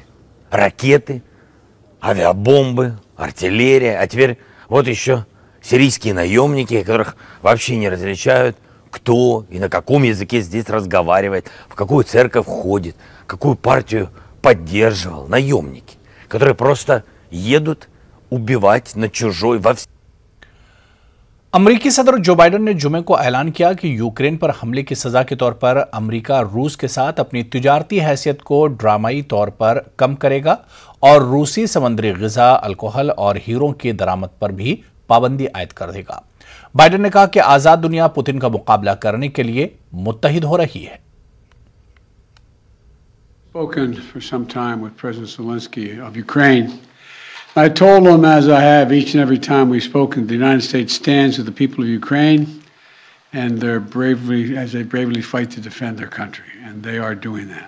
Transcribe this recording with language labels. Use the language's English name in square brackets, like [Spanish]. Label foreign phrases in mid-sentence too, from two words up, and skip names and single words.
[Russian] Ракеты, авиабомбы, артиллерия, а теперь вот еще сирийские наемники, которых вообще не различают, кто и на каком языке здесь разговаривает, в какую церковь ходит, какую партию поддерживал. Наемники, которые просто едут убивать на чужой во всем. [Urdu] امریکی صدر جو بائیڈن نے جمعے کو اعلان کیا کہ یوکرین پر حملے کی سزا کے طور پر امریکہ روس کے ساتھ اپنی تجارتی حیثیت کو ڈرامائی طور پر کم کرے گا اور روسی سمندری غذا، الکوحل اور ہیروں کی درآمد پر بھی پابندی عائد کر دے گا. بائیڈن نے کہا کہ آزاد دنیا پوتن کا مقابلہ کرنے کے لیے متحد ہو رہی ہے. [English] Spoken for some time with President Zelensky of Ukraine. I told him, as I have each and every time we've spoken, the United States stands with the people of Ukraine and as they bravely fight to defend their country, and they are doing that.